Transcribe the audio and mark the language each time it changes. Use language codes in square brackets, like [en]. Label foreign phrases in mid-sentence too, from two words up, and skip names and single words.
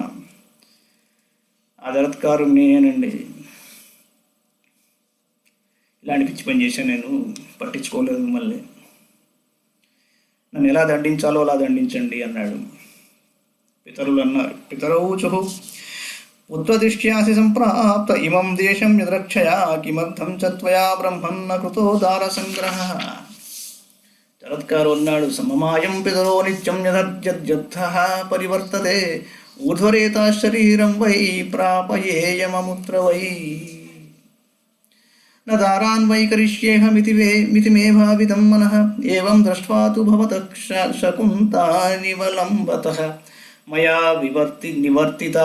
[te] ఆ జరత్కారు నేనండి, ఇలాంటి పిచ్చి పని చేశాను నేను, పట్టించుకోలేదు మిమ్మల్ని, నన్ను ఎలా దండించాలో అలా దండించండి అన్నాడు. పితరులు అన్నారు, [sa] పితరౌచు उत्वदिष्ट्यासि सम्प्राप्त इमं देशं यद्रक्षया किमर्थं च त्वया ब्रह्मन्न कृतो दारसङ्ग्रहः. [te] చరత్కారు అన్నాడు, [sa] సమమాయం పితరో నిత్యం యథర్జద్యర్థః పరివర్తతే ఊర్ధ్వరేతా శరీరం వై ప్రాపయేయమముత్ర వై న దారాన్ వై కరిష్యేహమితి మే భావితం మనః ఏవం దృష్ట్వా తు భవతః శకుంతానివలంబతః మయా నివర్తితా